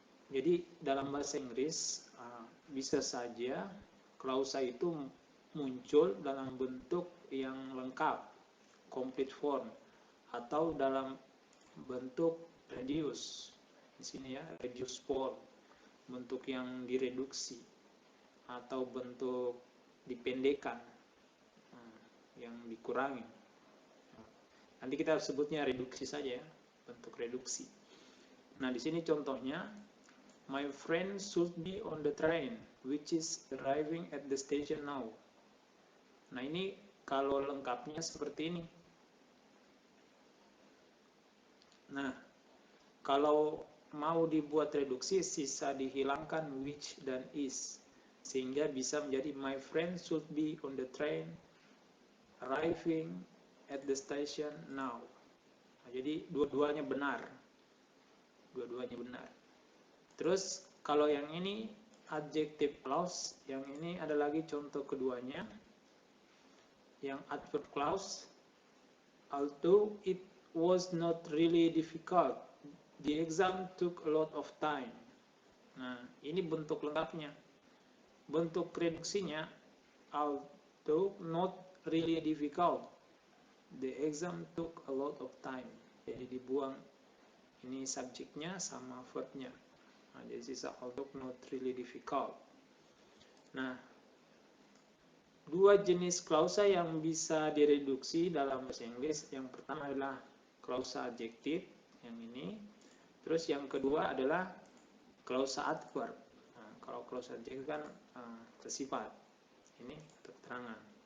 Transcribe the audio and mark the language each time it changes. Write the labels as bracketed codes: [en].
[id] Jadi dalam bahasa Inggris bisa saja klausa itu muncul dalam bentuk yang lengkap, [en] complete form, [id] atau dalam bentuk reduce. Di sini ya, [en] reduce form, [id] bentuk yang direduksi atau bentuk dipendekkan, yang dikurangi. Nanti kita sebutnya reduksi saja ya, bentuk reduksi. Nah, di sini contohnya, [en] my friend should be on the train which is arriving at the station now. [id] Nah, ini kalau lengkapnya seperti ini. Nah, kalau mau dibuat reduksi, sisa dihilangkan which dan is, sehingga bisa menjadi [en] my friend should be on the train arriving at the station now. [id] Nah, jadi dua-duanya benar. Dua-duanya benar. Terus kalau yang ini adjective clause, yang ini ada lagi contoh keduanya, yang adverb clause. [en] Although it was not really difficult, the exam took a lot of time. [id] Nah, ini bentuk lengkapnya. Bentuk reduksinya, [en] although not really difficult, the exam took a lot of time. [id] Jadi dibuang ini subjeknya sama verbnya. Nah, jadi sisa [en] although not really difficult. [id] Nah, dua jenis klausa yang bisa direduksi dalam bahasa Inggris. Yang pertama adalah klausa adjektif, yang ini. Terus yang kedua adalah klausa adverb. Nah, kalau klausa adjektif kan sifat. Ini keterangan.